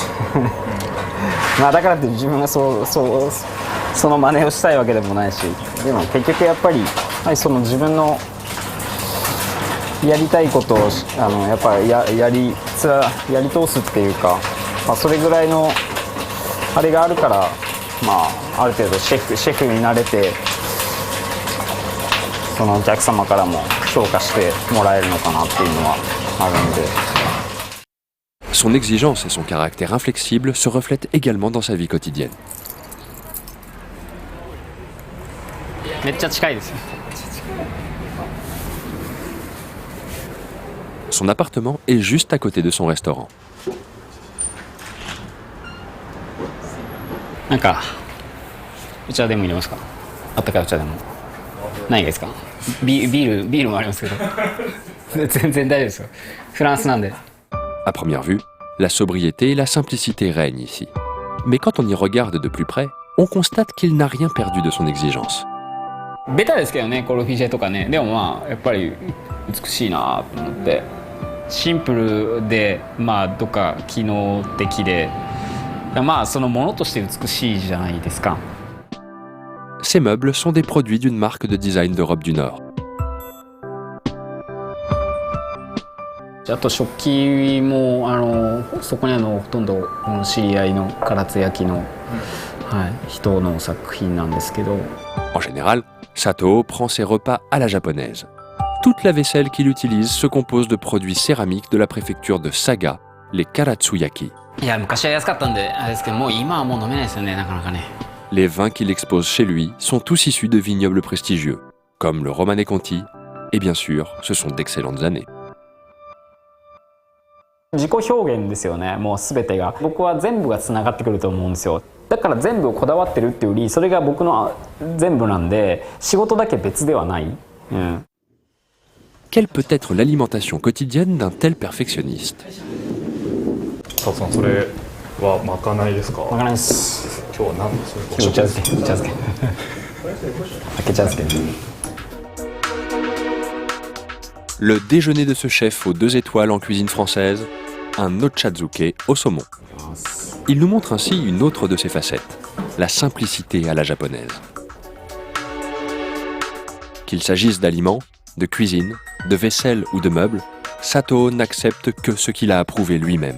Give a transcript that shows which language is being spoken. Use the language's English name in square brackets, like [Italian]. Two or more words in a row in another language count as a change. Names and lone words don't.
[Japanese] まあだからって自分がその真似をしたいわけでもないし、でも結局やっぱり、はい、その自分のやりたいことをやっぱりやり通すっていうか、まあ、それぐらいのあれがあるから、まあ、ある程度シェフになれてそのお客様からも評価してもらえるのかなっていうのはあるんで。 [French] Son exigence et son caractère inflexible se reflètent également dans sa vie quotidienne. [Japanese] めっちゃ近いですよ。 [French] Son appartement est juste à côté de son restaurant. [Japanese] なんかお茶でも入れますか？あったかいお茶でも。ないですか？ビールもありますけど。全然大丈夫ですよ。フランスなんで。 [French] À première vue, la sobriété et la simplicité règnent ici. Mais quand on y regarde de plus près, on constate qu'il n'a rien perdu de son exigence. [Japanese] ベタですけどね、コルフィジェとかね。でもまあやっぱり美しいなと思って、シンプルでまあどっか機能的で、まあそのものとして美しいじゃないですか。 [French] Ces meubles sont des produits d'une marque de design d'Europe du Nord. [Japanese] あと食器もそこにほとんど知り合いの唐津焼の、はい、人の作品なんですけど。 [French] En général, Satoo prend ses repas à la japonaise. Toute la vaisselle qu'il utilise se compose de produits céramiques de la préfecture de Saga, les Karatsuyaki. [Japanese] いや昔は安かったんであれですけど、もう今はもう飲めないですよね、なかなかね。 [French] Les vins qu'il expose chez lui sont tous issus de vignobles prestigieux, comme le Romanée Conti, et bien sûr, ce sont d'excellentes années. [Japanese] 自己表現ですよね、もう全てが。僕は全部がつながってくると思うんですよ。だから全部をこだわってるっていうより、それが僕の全部なんで、仕事だけ別ではない。 [French] Quelle peut être l'alimentation quotidienne d'un tel perfectionniste? [Japanese] 佐藤さん、それはまかないですか？まかないです。今日は何ですか？お茶漬け。茶漬け。 [French] Le déjeuner de ce chef aux 2 étoiles en cuisine française, un ochazuke au saumon. Il nous montre ainsi une autre de ses facettes, la simplicité à la japonaise. Qu'il s'agisse d'aliments, de cuisine, de vaisselle ou de meubles, Satoo n'accepte que ce qu'il a approuvé lui-même.